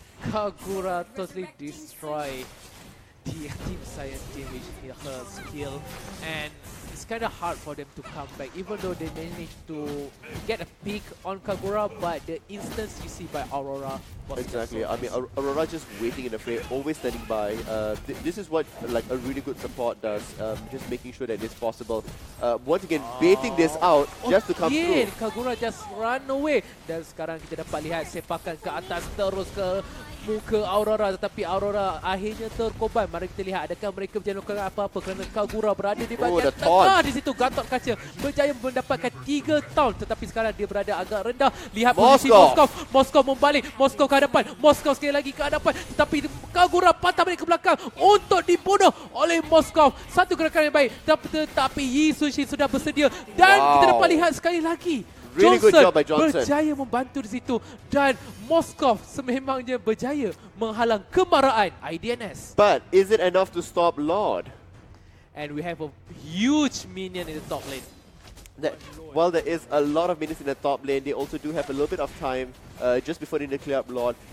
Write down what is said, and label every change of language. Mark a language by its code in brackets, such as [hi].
[en] Kagura totally destroy the Team Saiyan team with her skill, and it's kind of hard for them to come back, even though they managed to get a peek on Kagura, but the instance you see by Aurora was exactly. So I mean, Aurora just waiting in the fray, always standing by. This is what like a really good support does, just making sure that it's possible. Once again, baiting this out just to come through. Kagura just run away, [ms] dan sekarang kita dapat lihat sepakan ke atas terus ke muka Aurora, tetapi Aurora akhirnya terkorban. Mari kita lihat adakah mereka berjaya melakukan apa-apa kerana Kagura berada di bahagian [en] the [ms] tengah [en] taunt. [ms] di situ. Gatot Kaca berjaya mendapatkan 3 taunt, tetapi sekarang dia berada agak rendah. Lihat posisi Moskov membalik, Moskov ke hadapan, Moskov sekali lagi ke hadapan, tetapi Kagura patah balik ke belakang untuk dibunuh oleh Moskov. Satu gerakan yang baik, tetapi Yi Sun-shin sudah bersedia dan kita dapat lihat sekali lagi [en] Really good job by Johnson. [ms] berjaya membantu di situ dan Moskov sememangnya berjaya menghalang kemarahan IDNS. [en] But is it enough to stop Lord? And we have a huge minion in the top lane. While there is a lot of minions in the top lane, they also do have a little bit of time just before they need to clear up Lord.